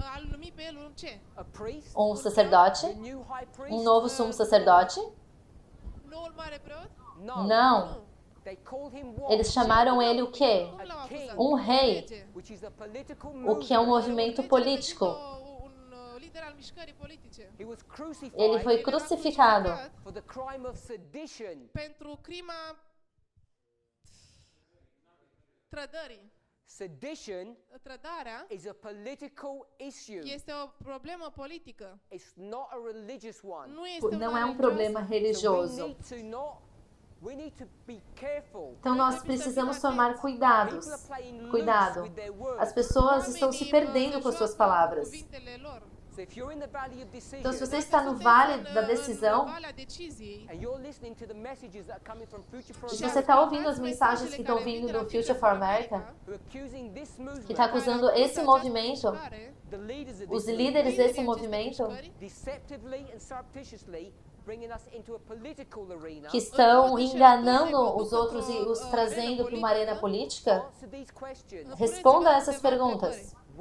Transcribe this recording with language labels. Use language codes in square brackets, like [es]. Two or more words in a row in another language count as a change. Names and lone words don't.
[pt] Um sacerdote? Um novo sumo sacerdote? Não. Eles chamaram ele o quê? Um rei, o que é um movimento político. Ele foi crucificado [ro] Trădarea este o problemă politică. [pt] Não é um problema religioso. Então nós precisamos tomar cuidado. As pessoas estão se perdendo com suas palavras. Então, se você está no vale da decisão, e se você está ouvindo as mensagens que estão vindo do Future for America, que está acusando esse movimento, os líderes desse movimento, que estão enganando os outros e os trazendo para uma arena política, responda a essas perguntas.